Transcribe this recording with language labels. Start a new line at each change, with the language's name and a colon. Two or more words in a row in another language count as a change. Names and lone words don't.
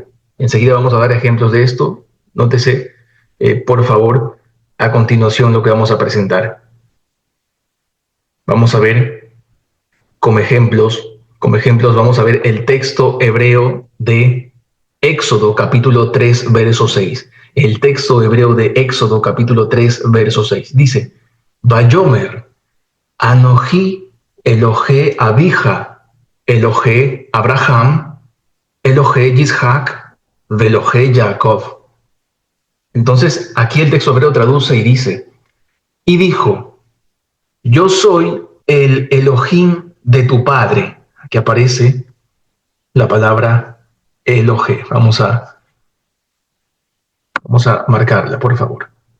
Spanish: Enseguida vamos a dar ejemplos de esto. Nótese, por favor, a continuación lo que vamos a presentar. Vamos a ver como ejemplos vamos a ver el texto hebreo de Éxodo capítulo 3, verso 6. El texto hebreo de Éxodo capítulo 3, verso 6. Dice,
Hebrew: ויאמר אנכי אלהי אביך אלהי אברהם אלהי יצחק ואלהי יעקב.
Spanish: Entonces, aquí el texto hebreo traduce y dice, y dijo, yo soy el Elohim de tu padre. Aquí aparece la palabra Elohe. Vamos a marcarla, por favor.